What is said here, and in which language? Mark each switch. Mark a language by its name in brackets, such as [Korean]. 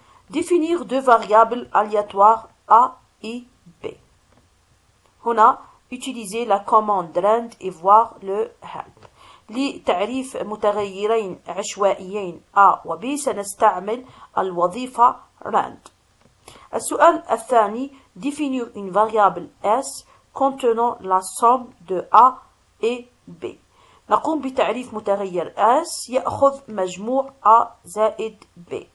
[French] Définir deux variables aléatoires A et B. [Arabic] هنا [French] utiliser la commande rand et voir le help. [Arabic] لتعريف متغيرين عشوائيين A و B سنستعمل الوظيفة rand. السؤال الثاني [French] définir une variable S contenant la somme de A et B. [Arabic] نقوم بتعريف متغير S يأخذ مجموع A زائد B.